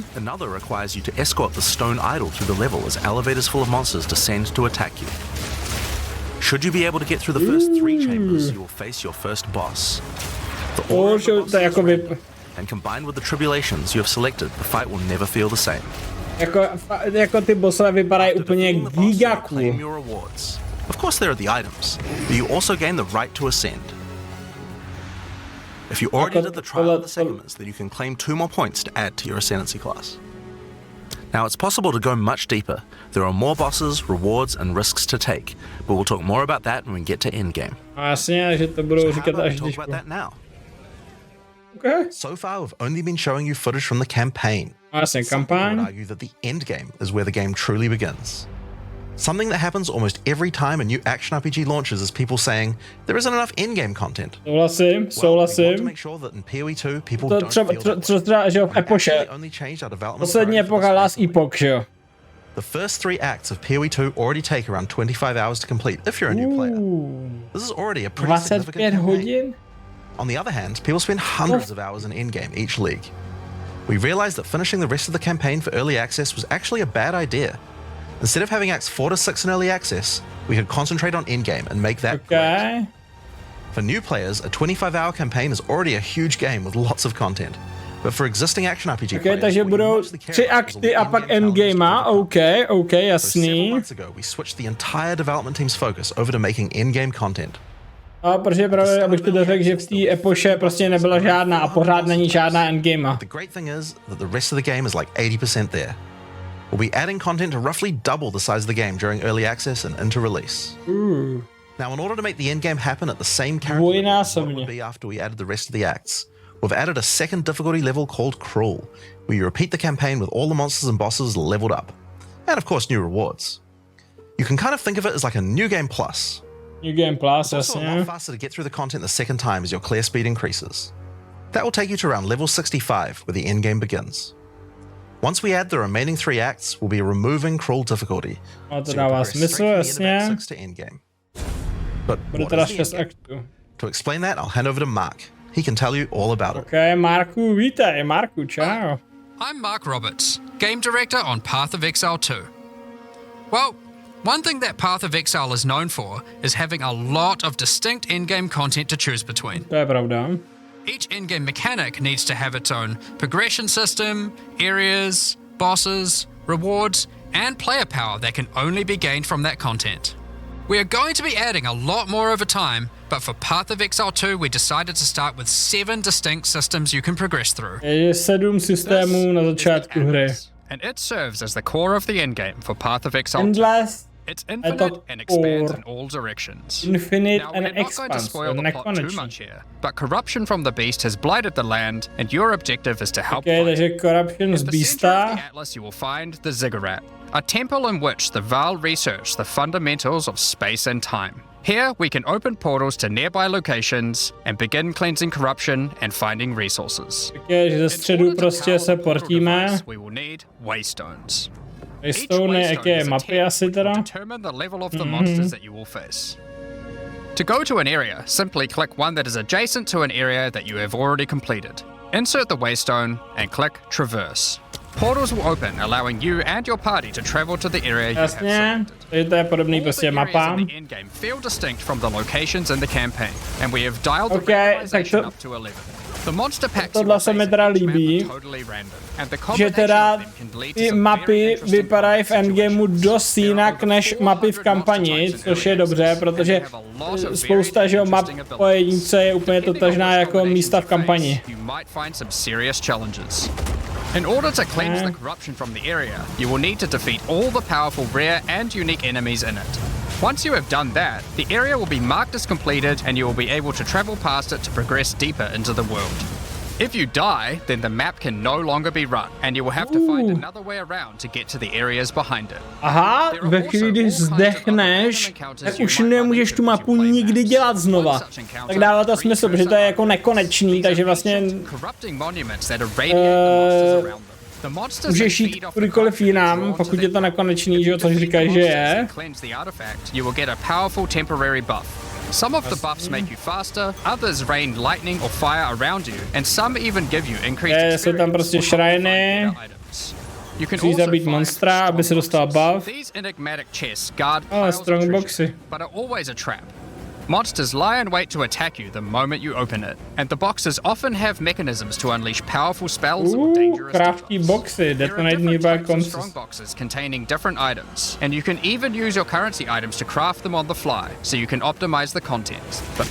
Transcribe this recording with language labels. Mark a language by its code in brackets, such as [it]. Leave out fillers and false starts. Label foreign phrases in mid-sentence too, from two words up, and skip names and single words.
[en] Another requires you to escort the stone idol through the level as elevators full of monsters descend to attack you. Should you be able to get through the first 3 chambers, you will face your first boss. The order of the bosses and combined with the tribulations you have selected, the fight will never feel the same. [cs] Jako ty bossové vypadají úplně gigaku. [en] Of course there are the items, but you also gain the right to ascend. If you already did the trial of the segments, then you can claim 2 more points to add to your ascendancy class. Now, it's possible to go much deeper. There are more bosses, rewards, and risks to take, but we'll talk more about that when we get to endgame. [cs] Jasně, že to budou říkat až když... [en] Okay. So far, we've only been showing you footage from the campaign. [cs] Jasně, kampaň. [en] I would argue that the endgame is where the game truly begins. Something that happens almost every time a new action RPG launches is people saying, there isn't enough endgame content. [cs] Souhlasím. [en] We want to make sure that in PoE 2, people don't feel [cs] třeba, že jo, v epoše. Poslední epocha Last Epoch, že jo. [en] The first 3 acts of PoE 2 already take around 25 hours to complete if you're a new player. This is already a pretty significant campaign. On the other hand, people spend hundreds of hours in endgame each league. We realized that finishing the rest of the campaign for early access was actually a bad idea. Instead of having acts 4 to 6 in early access, we could concentrate on endgame and make that great. For new players, a 25-hour campaign is already a huge game with lots of content. But for existing action RPG players, [cs] takže budou 3 akty a pak endgame. OK, jasný. [en] Months ago, we switched the entire development team's focus over to making endgame content. [cs] A protože právě, abych to dořekl, že v té epoše prostě nebyla žádná a pořád není žádná endgame. [en] The great thing is that the rest of the game is like 80% there. We'll be adding content to roughly double the size of the game during early access and into release. Now, in order to make the endgame happen at the same character what it would be after we added the rest of the acts, we've added a second difficulty level called Cruel, where you repeat the campaign with all the monsters and bosses leveled up. And of course, new rewards. You can kind of think of it as like a new game plus. New game plus, it's also a lot faster to get through the content the second time as your clear speed increases. That will take you to around level 65, where the endgame begins. Once we add the remaining 3 acts, we'll be removing Cruel difficulty. [cs] A to dává smysl, jasně. [en] But to explain that, I'll hand over to Mark. He can tell you all about it. [cs] Okay, Marku, vítej, Marku, čau. [en] I'm Mark Roberts, game director on Path of Exile 2. Well, one thing that Path of Exile is known for is having a lot of distinct endgame content to choose between. [cs] To je pravda. [en] Each endgame mechanic needs to have its own progression system, areas, bosses, rewards, and player power that can only be gained from that content. We are going to be adding a lot more over time, but for Path of Exile 2 we decided to start with 7 distinct systems you can progress through. [cs] Je 7 systémů na začátku hry. [en] And it serves as the core of the endgame for Path of Exile 2. Endless. It's infinite and expands in all directions. Infinite now, and we're not going to spoil the plot too much here, but corruption from the beast has blighted the land, and your objective is to help fight [cs] takže [en] it. [cs] corruption z [en] At the [cs] beasta. [en] center of the atlas you will find the ziggurat, a temple in which the Val research the fundamentals of space and time. Here, we can open portals to nearby locations and begin cleansing corruption and finding resources. [cs] Takže ze středu prostě se portíme. [en] We will need waystones. [cs] Waystone, jaké mapy asi teda? [en] Determine the level of the monsters that you will face. To go to an area, simply click one that is adjacent to an area that you have already completed. Insert the waystone and click Traverse. Portals will open, allowing you and your party to travel to the area you have selected. [cs] To je podobný prostě mapám. [en] The endgame feel distinct from the locations in the campaign, and we have dialed the randomization up to 11. The monster packs [cs] tohle se mi teda líbí, že teda ty mapy vypadají v endgameu dost jinak než mapy v kampani, což je dobře, protože spousta že map po jednice je úplně totožná jako místa v kampani. [en] In order to cleanse the corruption from the area, you will need to defeat all the powerful rare and unique enemies in it. Once you have done that, the area will be marked as completed and you will be able to travel past it to progress deeper into the world. If you die, then the map can no longer be run and you will have to find another way around to get to the areas behind it. [cs] Aha, ve chvíli, když zdechneš, tak už nemůžeš tu mapu nikdy dělat znova. Tak dává to smysl, protože to je jako nekonečný, takže vlastně můžeš jít kdykoliv jinam, pokud je to nekonečný, že jo, což říkají, že je. [en] Some of the buffs make you faster, others rain lightning or fire around you, and some even give you increased experience. [cs] Jsou tam prostě shriny. Musíš zabít monstra, aby se dostal buff. [en] These enigmatic chests guard [cs] strongboxy, [en] but are always a trap. Monsters lie in wait to attack you the moment you open it, and the boxes often have mechanisms to unleash powerful spells or dangerous [cs] crafty boxy, [en] detonate nearby strong boxes containing different items, and you can even use your currency items to craft them on the fly, so you can optimize the content.